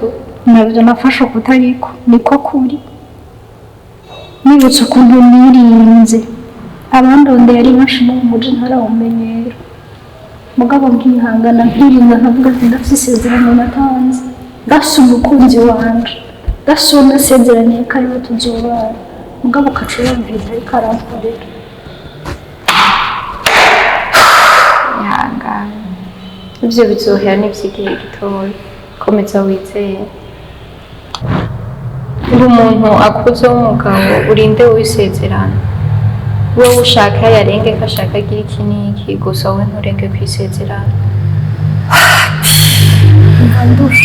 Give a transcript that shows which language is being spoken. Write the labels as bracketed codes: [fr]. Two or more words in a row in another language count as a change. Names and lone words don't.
[rn] nabyo nafashe kutariko niko kuri nibutse ukuntu nirinze abandondeye ari benshi mu muji ntarawumenyera mugabo nkihangana nkirinda nkavuga ati ndafise isezerano natanze ndafise umukunzi wanje ndafise uwo nasezeraniye ko ariwe tuzobana mugabo ukaca uyumviriza ariko arankorera ibyo bizohera n'iby'igihe gitoya komeza wizeye uri umuntu akuze w'umugabo urinde wisezerana wowe ushaka yarenge ko ashaka agira iki n'iki gusa wowe nturenge kwisezerana nkandusha